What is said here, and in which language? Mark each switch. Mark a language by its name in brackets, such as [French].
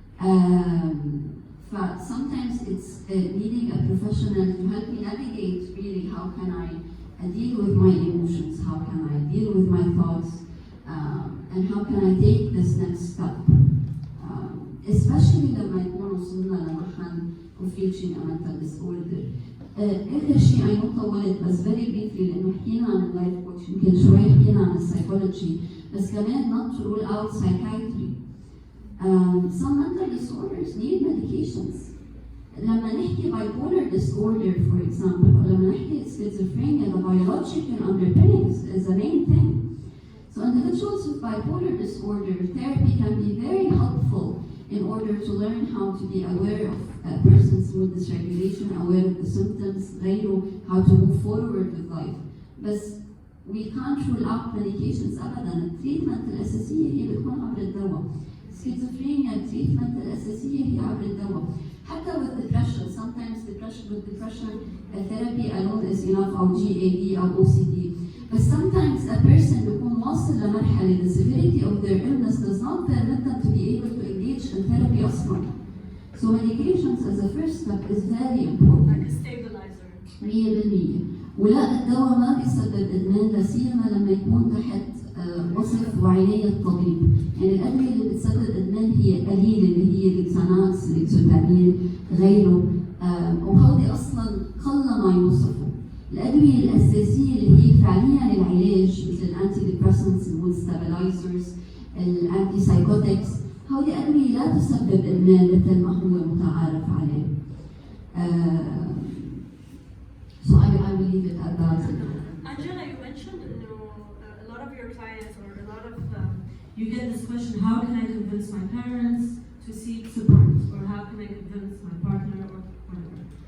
[English] Sometimes it's needing a professional to help me navigate really how can I deal with my emotions, how can I deal with my thoughts, and how can I take this next step. Especially [Arabic] لما يكون وصلنا لمرحلة [English] of reaching a mental disorder. [Arabic] آخر شيء [English] I know [Arabic] طولت بس [English] very briefly [Arabic] لأنه حكينا عن اللايف كوتش، يمكن شوي حكينا عن السايكولوجي، بس كمان [English] not to rule out psychiatry. Some mental disorders need medications. [Arabic] لما نحكي [English] bipolar disorder for example، or لما نحكي schizophrenia, the biological underpinnings is the main thing. So individuals with bipolar disorder, therapy can be very helpful in order to learn how to be aware of a person's mood dysregulation, aware of the symptoms, how to move forward with life. But we can't rule out medications [Arabic] أبداً. التريتمنت الأساسية هي بتكون عبر الدواء. Schizophrenia التريتمنت الأساسية هي عبر الدواء. حتى [English] with depression, sometimes with depression therapy alone is enough [Arabic] أو [English] GAD أو OCD. But sometimes a person [Arabic] بيكون واصل لمرحلة [English] the severity of their illness does not permit them to be able to engage in therapy [Arabic] أصلاً. [English] So medications as a first step is very important. Like a stabilizer. 100%. [Arabic] ولا الدواء ما بيسبب إدمان لا سيما لما يكون تحت وصف وعناية الطبيب. يعني الأدوية اللي بتسبب إدمان هي قليلة اللي هي الإكساناكس، الإكسوتامين، غيره، وهودي أصلاً قل ما يوصفوا. الأدوية الأساسية اللي هي فعلياً العلاج مثل الأنتي ديبريسنتس، المود ستابلايزرز، الأنتي سايكوتكس، هودي أدوية لا تسبب إدمان مثل ما هو متعارف عليه. [English] So I will leave it at that. Angela, you mentioned a lot of your clients or a lot of You get this question, how can I convince my parents to seek support? Or how can I convince my partner or whatever?